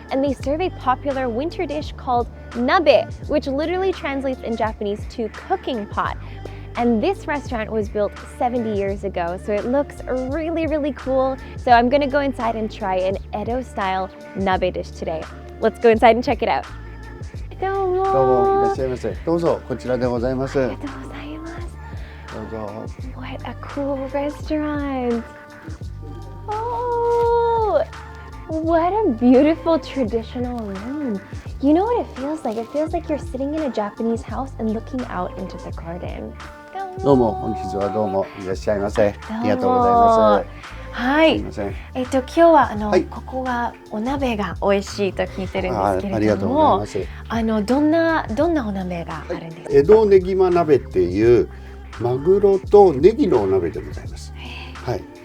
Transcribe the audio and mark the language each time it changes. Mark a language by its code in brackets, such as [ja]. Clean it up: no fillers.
[en] And they serve a popular winter dish called Nabe, which literally translates in Japanese to cooking pot. And this restaurant was built 70 years ago, so it looks really, really cool. So I'm gonna go inside and try an Edo-style Nabe dish today. Let's go inside and check it out. [ja] どうも。どうもいらっしゃいませ。どうぞこちらでございます。ありがとうございます。どうぞ。 [en] What a cool restaurant. Oh, what a beautiful traditional room. You know what it feels like? It feels like you're sitting in a Japanese house and looking out into the garden. [ja] どうも本日はどうもいらっしゃいませ。ありがとうございます。はい。すいません。今日ははい、ここはお鍋が美味しいと聞いてるんですけれども、ありがとうございます。どんなお鍋があるんですか？江戸ねぎま鍋っていうマグロとネギのお鍋でございます。はい。